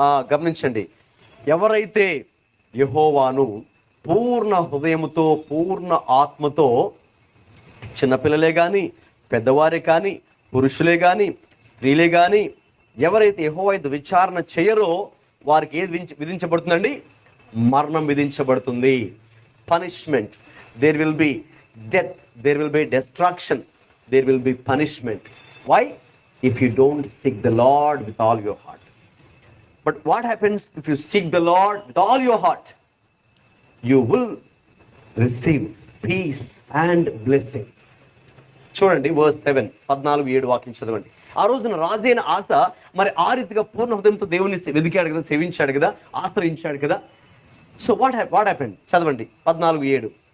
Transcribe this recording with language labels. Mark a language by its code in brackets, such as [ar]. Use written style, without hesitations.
[te] గమనించండి, ఎవరైతే యెహోవాను పూర్ణ హృదయముతో, పూర్ణ ఆత్మతో, చిన్నపిల్లలే కానీ, పెద్దవారే కానీ, పురుషులే కానీ, స్త్రీలే కానీ, ఎవరైతే యెహోవా యందు విచారణ చేయరో వారికి ఏది విధించబడుతుందండి? మరణం విధించబడుతుంది. [en] Punishment. There will be death, there will be destruction, there will be punishment. Why? If you don't seek the Lord with all your heart. But what happens if you seek the Lord with all your heart? You will receive peace and blessing. [te] చూడండి verse 7, 14-7 వాక్యం చదవండి. ఆ రోజున రాజైన ఆస మరి ఆ రీతిగా పూర్ణ హృదయంతో దేవుని వెదికాడు కదా, సేవించాడు కదా, ఆశ్రయించాడు కదా. [en] So what happened? [te] చదవండి [en] 14:7.